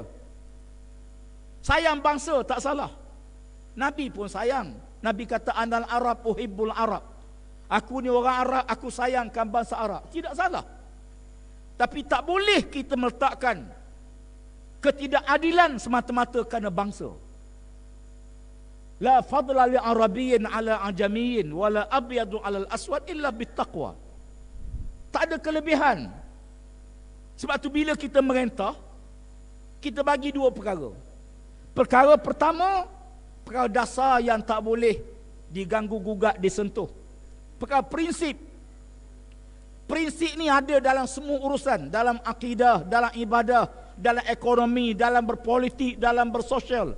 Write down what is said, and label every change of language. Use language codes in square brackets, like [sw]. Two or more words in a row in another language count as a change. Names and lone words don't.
[ms] Sayang bangsa tak salah. Nabi pun sayang. Nabi kata [ar] أنا العرب أحب العرب. [ms] Aku ni orang Arab, aku sayangkan bangsa Arab. Tidak salah. Tapi tak boleh kita meletakkan ketidakadilan semata-mata kerana bangsa. [ar] لا فضل لعربي على أعجمي ولا أبيض على الأسود إلا بالتقوى. [ms] Tak ada kelebihan. Sebab tu bila kita merentah, kita bagi dua perkara. Perkara pertama, perkara dasar yang tak boleh diganggu-gugat, disentuh. Perkara prinsip. Prinsip ni ada dalam semua urusan, dalam akidah, dalam ibadah, dalam ekonomi, dalam berpolitik, dalam bersosial.